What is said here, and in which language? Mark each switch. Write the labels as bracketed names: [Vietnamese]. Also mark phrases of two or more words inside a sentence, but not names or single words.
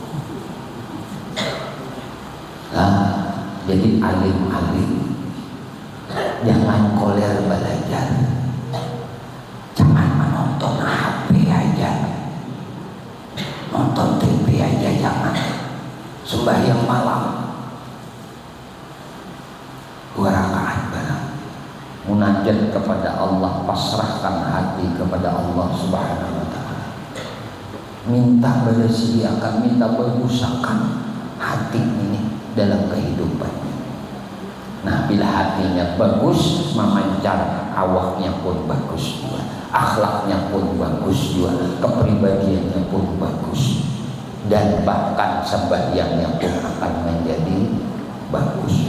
[Indonesian] Jadi alim-alim jangan koler belajar, jangan menonton HP aja, nonton TV aja jangan. Sembahyang malam 2 rakaat barang, munajat kepada Allah, pasrahkan hati kepada Allah [Arabic] سبحانه وتعالى, [Indonesian] minta disediakan, minta berusahakan hati ini dalam kehidupan. Nah, bila hatinya bagus, memancar, awaknya pun bagus juga, akhlaknya pun bagus juga, kepribadiannya pun bagus, dan bahkan sembahyangnya pun akan menjadi bagus.